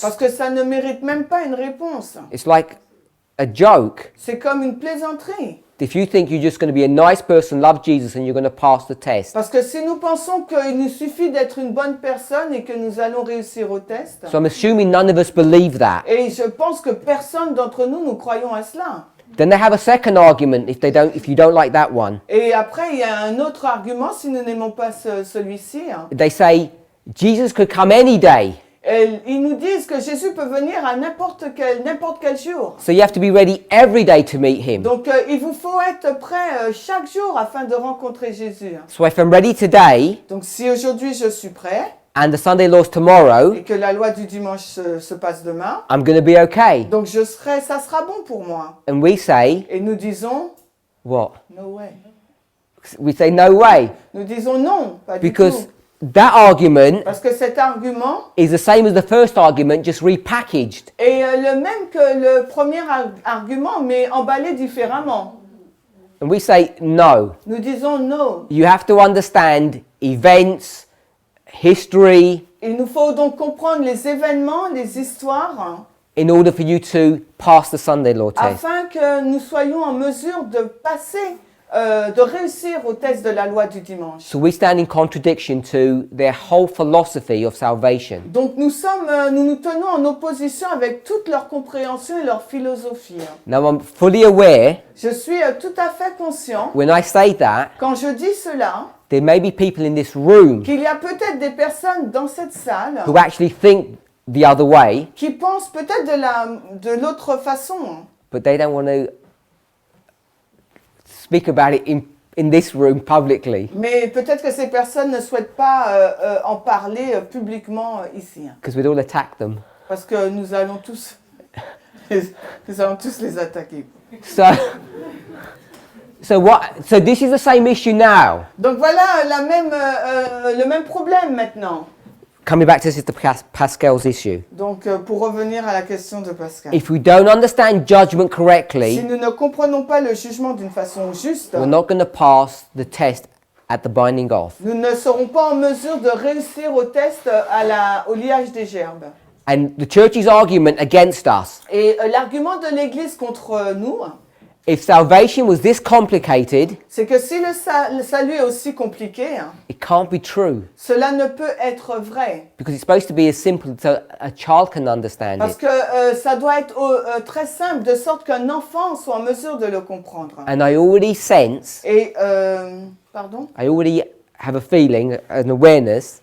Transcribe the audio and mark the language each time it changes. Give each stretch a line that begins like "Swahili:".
French: Parce que ça ne mérite même pas une réponse.
English: It's like a joke.
French: C'est comme une plaisanterie.
English: If you think you're just going to be a nice person, love Jesus, and you're going to pass the test.
French: Parce que si nous pensons qu'il nous suffit d'être une bonne personne et que nous allons réussir au test,
English: So I'm assuming none of us believe that.
French: et je pense que personne d'entre nous, nous croyons à cela.
English: Then they have a second argument if you don't like that one.
French: Et après, il y a un autre argument si nous n'aimons pas celui-ci.
English: They say Jesus could come any day.
French: Et ils nous disent que Jésus peut venir à n'importe quel jour.
English: So you have to be ready every day to meet him.
French: Donc il vous faut être prêt chaque jour afin de rencontrer Jésus.
English: So if I'm ready today
French: Donc si aujourd'hui je suis prêt
English: and the Sunday law's tomorrow,
French: et que la loi du dimanche se passe demain,
English: I'm going to be okay.
French: donc ça sera bon pour moi.
English: And we say,
French: Et nous disons,
English: what? no way. We say no way.
French: Nous disons non, pas du
English: Because
French: tout.
English: that argument
French: Parce que cet argument
English: is the same as the first argument, just repackaged.
French: est le même que le premier argument, mais emballé différemment.
English: And we say no.
French: Nous disons non.
English: You have to understand events, history,
French: Il nous faut donc comprendre les événements, les histoires,
English: in order for you to pass the Sunday law test.
French: afin que nous soyons en mesure de passer, de réussir au test de la loi du dimanche.
English: So we stand in contradiction to their whole philosophy of salvation.
French: Donc nous nous tenons en opposition avec toute leur compréhension et leur philosophie.
English: Now I'm fully aware
French: Je suis tout à fait conscient,
English: when I say that,
French: quand je dis cela,
English: there may be people in this room
French: qu'il y a peut-être des personnes dans cette salle
English: who actually think the other way,
French: qui pensent peut-être de l'autre façon,
English: but they don't want to speak about it in this room publicly
French: mais peut-être que ces personnes ne souhaitent pas en parler publiquement ici,
English: because we'd all attack them.
French: parce que nous allons tous les attaquer.
English: So this is the same issue now.
French: Donc voilà le même problème maintenant.
English: Coming back to Sister Pascal's issue.
French: Donc pour revenir à la question de Pascal.
English: If we don't understand judgment
French: Si
English: correctly,
French: nous ne comprenons pas le jugement d'une façon juste,
English: we're not going to pass the test at the binding off.
French: nous ne serons pas en mesure de réussir au test au liage des gerbes.
English: And the church's argument against us,
French: Et l'argument de l'Église contre nous,
English: if salvation was this complicated,
French: c'est que si le salut est aussi compliqué,
English: it can't be true
French: cela ne peut être vrai.
English: because it's supposed to be as simple so a child can understand
French: Parce
English: it.
French: que ça doit être très simple, de sorte qu'un enfant soit en mesure de le comprendre.
English: And I already sense,
French: Et, pardon?
English: I already have a feeling, an awareness